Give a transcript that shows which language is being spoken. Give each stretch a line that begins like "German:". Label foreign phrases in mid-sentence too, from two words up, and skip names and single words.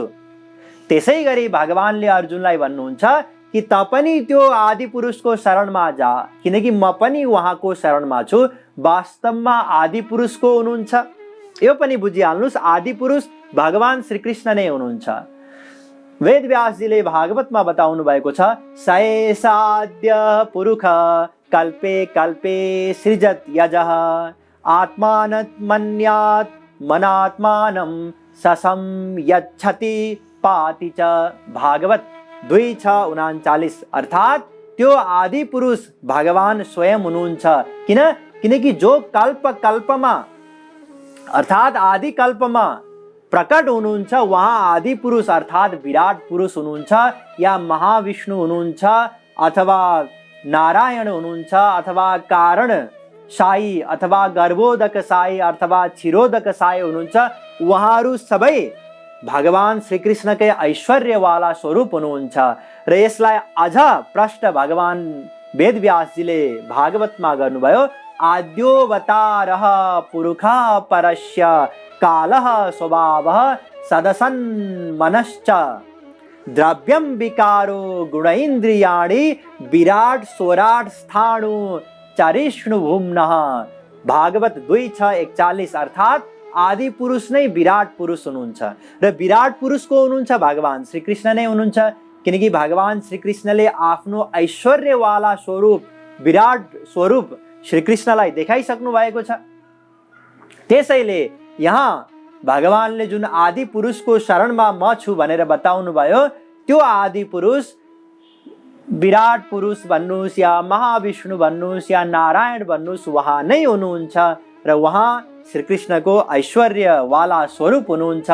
Nepali: त्यसै गरी भगवानले अर्जुनलाई भन्नुहुन्छ कि त पनि त्यो आदि पुरुषको शरणमा जा, किनकि म पनि उहाँको शरणमा छु। वास्तवमा आदि पुरुष को हुनुहुन्छ यो पनि बुझिहाल्नुहोस्। आदि पुरुष भगवान श्रीकृष्ण नै हुनुहुन्छ। वेद व्यासजीले भागवतमा बताउनु भएको छ,
Sanskrit: सएसाद्य पुरुष कल्पे कल्पे सृजत यजः आत्मानमन्यात् मनात्मानं ससंयच्छति पाति च।
Nepali: भागवत 2:6-39। अर्थात त्यो आदि पुरुष भगवान स्वयं हुनुहुन्छ। किनकि जो कल्प कल्पमा अर्थात आदि कल्पमा प्रकट हुनुहुन्छ वहाँ आदि पुरुष अर्थात विराट पुरुष हुनुहुन्छ, या महाविष्णु हुनुहुन्छ, अथवा नारायण हुनुहुन्छ, अथवा कारण साई, अथवा गर्भोदक साई, अथवा क्षीरोदक साई हुनुहुन्छ। उहाँहरू सबै भगवान श्रीकृष्णकै ऐश्वर्यवाला स्वरूप हुनुहुन्छ। र यसलाई अझ प्रष्ट भगवान वेदव्यासजीले भागवतमा गर्नुभयो,
Sanskrit: आद्योऽवतारः पुरुषः परस्य कालः स्वभावः सदसन्मनश्च द्रव्यं विकारो गुणैन्द्रियाणि विराट स्वराट स्थाणु चरिष्णुभुम्नः।
Nepali: भागवत 2:6-41। अर्थात आदि पुरुष नै विराट पुरुष हुनुहुन्छ र विराट पुरुष को हुनुहुन्छ? भगवान श्रीकृष्ण नै हुनुहुन्छ। किनकि भगवान श्रीकृष्णले आफ्नो ऐश्वर्यवाला स्वरूप, विराट स्वरूप श्रीकृष्णलाई देखाइसक्नु भएको छ। त्यसैले यहाँ भगवानले जुन आदि पुरुषको शरणमा म छु भनेर बताउनु भयो, त्यो आदि पुरुष विराट पुरुष भन्नुहोस् या महाविष्णु भन्नुहोस् या नारायण भन्नुहोस्, उहाँ नै हुनुहुन्छ र उहाँ श्रीकृष्णको ऐश्वर्यवाला स्वरूप हुनुहुन्छ।